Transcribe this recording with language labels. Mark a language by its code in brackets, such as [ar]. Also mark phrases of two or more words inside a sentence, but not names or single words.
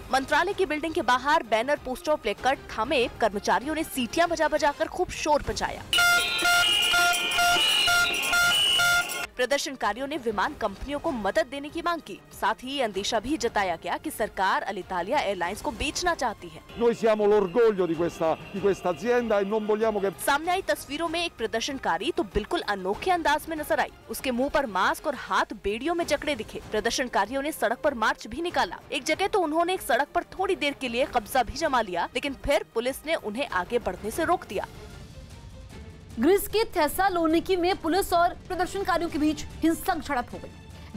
[hi] मंत्रालय की बिल्डिंग के बाहर बैनर, पोस्टर और प्लेकार्ड थामे कर्मचारियों ने सीटियां बजा बजाकर खूब शोर मचाया। प्रदर्शनकारियों ने विमान कंपनियों को मदद देने की मांग की। साथ ही अंदेशा भी जताया गया कि सरकार अलितालिया एयरलाइंस को बेचना चाहती है। [it] Noi siamo l'orgoglio di questa azienda e non vogliamo che... [hi] सामने आई तस्वीरों में एक प्रदर्शनकारी तो बिल्कुल अनोखे अंदाज में नजर आई। उसके मुंह पर मास्क और हाथ बेड़ियों में जकड़े दिखे। प्रदर्शनकारियों ने सड़क पर मार्च भी निकाला। एक जगह तो उन्होंने एक सड़क पर थोड़ी देर के लिए कब्जा भी जमा लिया, लेकिन फिर पुलिस ने उन्हें आगे बढ़ने से रोक दिया। ग्रीस के थेसालोनिकी में पुलिस और प्रदर्शनकारियों के बीच हिंसक झड़प हो गई।